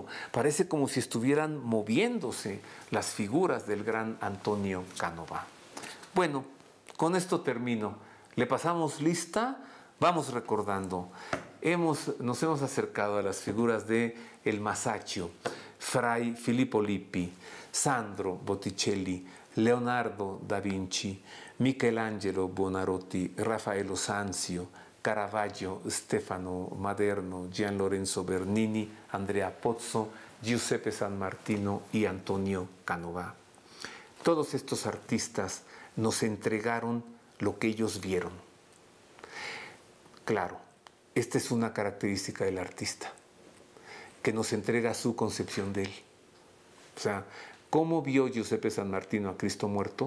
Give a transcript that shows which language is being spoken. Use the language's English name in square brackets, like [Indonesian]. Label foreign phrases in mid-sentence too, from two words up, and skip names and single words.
[Spanish] Parece como si estuvieran moviéndose las figuras del gran Antonio Canova. Bueno, con esto termino. ¿Le pasamos lista? Vamos recordando. nos hemos acercado a las figuras de el Masaccio, Fray Filippo Lippi, Sandro Botticelli, Leonardo da Vinci, Michelangelo Buonarroti, Raffaello Sanzio, Caravaggio, Stefano Maderno, Gian Lorenzo Bernini, Andrea Pozzo, Giuseppe San Martino y Antonio Canova. Todos estos artistas nos entregaron lo que ellos vieron. Claro, esta es una característica del artista, que nos entrega su concepción de él. O sea, ¿cómo vio Giuseppe San Martino a Cristo muerto?